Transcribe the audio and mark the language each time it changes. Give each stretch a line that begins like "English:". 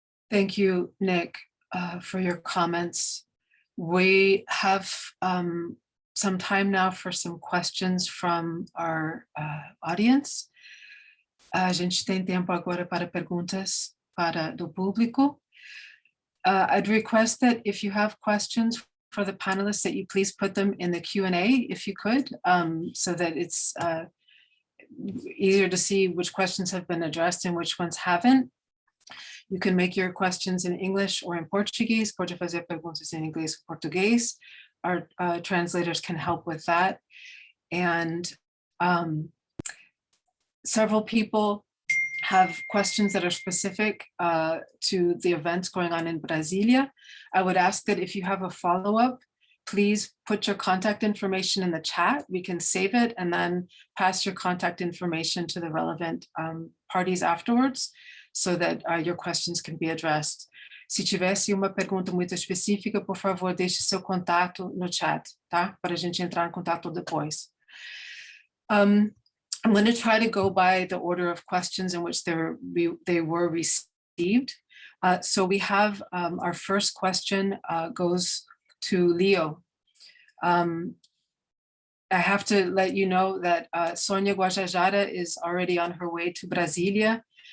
English: Thank you, Nick, for your comments. We have some time now for some questions from our audience.
Portuguese: A gente tem tempo agora para perguntas do público.
English: I'd request that if you have questions for the panelists, that you please put them in the Q&A if you could, so that it's easier to see which questions have been addressed and which ones haven't. You can make your questions in English or in Portuguese.
Portuguese: Pode fazer perguntas em inglês ou português.
English: Our translators can help with that. And several people have questions that are specific to the events going on in Brasília. I would ask that if you have a follow-up, please put your contact information in the chat. We can save it and then pass your contact information to the relevant parties afterwards, so that your questions can be addressed.
Portuguese: Se tivesse uma pergunta muito específica, por favor, deixe seu contato no chat, tá? Para a gente entrar em contato depois.
English: I'm going to try to go by the order of questions in which they were received. So we have our first question goes to Leo. I have to let you know that Sonia Garzaga is already on her way to Brasília.